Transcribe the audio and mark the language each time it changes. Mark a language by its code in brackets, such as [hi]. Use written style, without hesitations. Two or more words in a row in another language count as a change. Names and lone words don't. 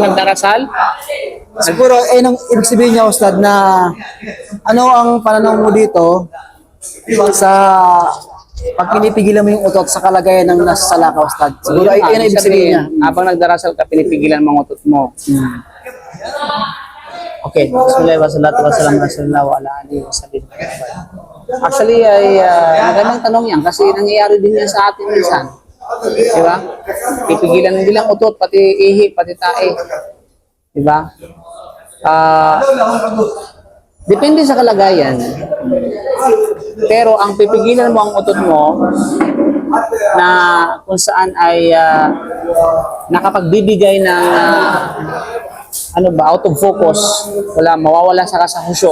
[tl] habang nagdarasal, Siguro, nang ibig sabihin niya, Ustad, na ano ang pananaw mo dito sa pag pinipigilan mo yung utot sa kalagayan ng nasa sala ka, Ustad? Siguro, ay ang ibig sabihin niya. habang nagdarasal ka, pinipigilan mo ang utot mo. [ar] Okay, بسم الله والصلاة والسلام على وعلى آله وصحبه. [tl] Actually, ay magandang tanong yan kasi nangyayari din yan sa atin minsan. Di ba? Pipigilan din lang utot, pati ihi, pati tae. Di ba? Depende sa kalagayan. Pero ang pipigilan mo ang utot mo na kung saan ay nakapagbibigay ng [en] out of focus, [tl] mawawala sa kasahusyo.